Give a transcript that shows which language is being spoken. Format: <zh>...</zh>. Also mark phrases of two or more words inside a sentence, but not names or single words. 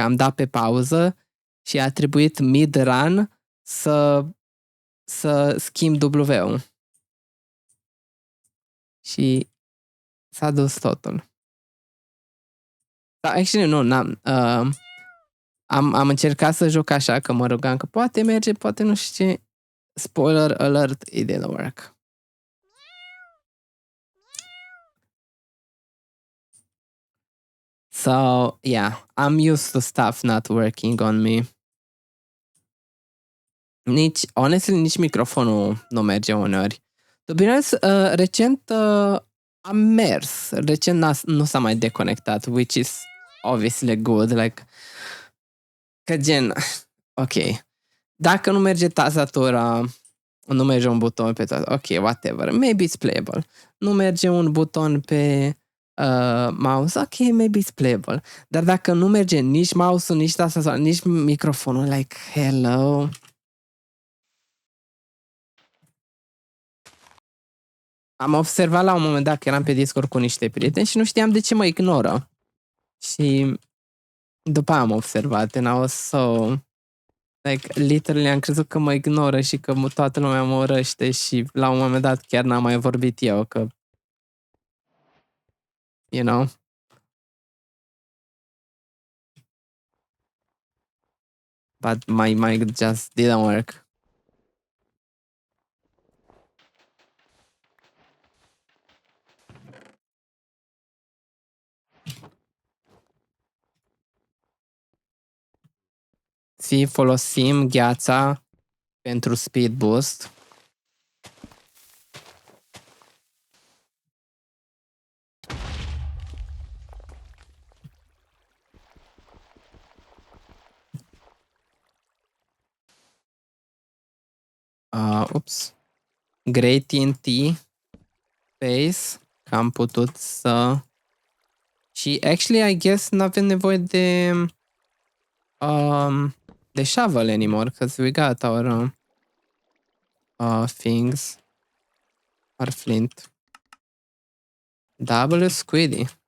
<ro>Am dat pe pauză și a trebuit mid-run să schimb W-ul. Și s-a dus totul. Actually, nu, n-am. Am încercat să joc așa, că mă rugam că poate merge, poate nu știu ce.</ro> <en>Spoiler alert, it didn't work. So, yeah, I'm used to stuff not working on me. Honestly,</en> <ro>nici microfonul nu merge uneori.</ro> <en>To be honest,</en> <ro>recent am mers. Recent nu s-a mai deconectat,</ro> <en>which is obviously good. Like,</en> <ro>că gen, ok, dacă nu merge tastatura, nu merge un buton pe tot,</ro> <en>ok, whatever, maybe it's playable.</en> <ro>Nu merge un buton pe mouse, ok,</ro> <en>maybe it's playable.</en> <ro>Dar dacă nu merge nici mouse-ul, nici tastatura, nici microfonul,</ro> <en>like, hello.</en> <ro>Am observat la un moment dat că eram pe Discord cu niște prieteni și nu știam de ce mă ignoră. Și după aia am observat,</ro> <en>and I was so... Like, literally</en> <ro>am crezut că mă ignoră și că toată lumea mă urăște și la un moment dat chiar n-am mai vorbit eu, că...</ro> <en>You know? But my mic just didn't work.</en> <ro>Folosim gheața pentru</ro> <en>speed boost. Oops. Grey TNT Space.</en> <ro>Că am putut să... Și</ro> <en>actually, I guess</en> <ro>n-avem nevoie de</ro> <en>shovel anymore, because we got our things. Our flint. Double Squiddy.</en>